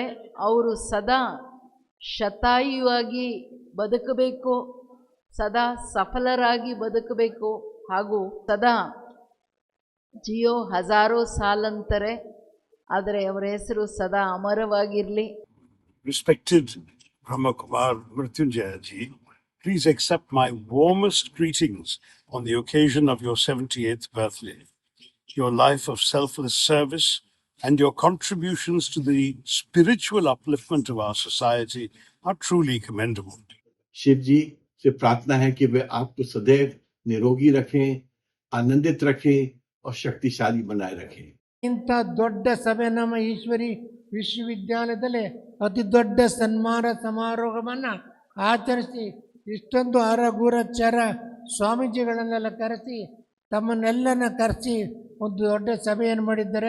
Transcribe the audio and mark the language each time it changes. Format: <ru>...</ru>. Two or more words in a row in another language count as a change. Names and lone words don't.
<kn>ಅವರು ಸದಾ ಶತಾಯುವಾಗಿ ಬದುಕಬೇಕು, ಸದಾ ಸಫಲರಾಗಿ ಬದುಕಬೇಕು, ಹಾಗೂ ಸದಾ</kn> <hi>जियो हज़ारो</hi> <kn>ಸಾಲಂತಾರೆ, ಆದರೆ ಅವರ ಹೆಸರು ಸದಾ ಅಮರವಾಗಿರಲಿ.</kn> <en>Respected Brahmakumar Mrityunjaya ji, please accept my warmest greetings on the occasion of your 78th birthday. Your life of selfless service and your contributions to the spiritual upliftment of our society are truly commendable.</en> <hi>शिव जी से प्रार्थना है कि वे आपको सदैव निरोगी रखें, आनंदित रखें और शक्तिशाली बनाए रखें.</hi> <kn>ಇಂಥ ದೊಡ್ಡ ಸಭೆ ನಮ್ಮ ಈಶ್ವರಿ ವಿಶ್ವವಿದ್ಯಾಲಯದಲ್ಲಿ ಅತಿ ದೊಡ್ಡ ಸನ್ಮಾನ ಸಮಾರೋಹವನ್ನು ಆಚರಿಸಿ ಇಷ್ಟೊಂದು ಅರಗುರಚಾರ ಸ್ವಾಮೀಜಿಗಳನ್ನೆಲ್ಲ ಕರೆಸಿ ತಮ್ಮನ್ನೆಲ್ಲನ ಕರೆಸಿ ಒಂದು ದೊಡ್ಡ ಸಭೆಯನ್ನು ಮಾಡಿದ್ದಾರೆ.</kn>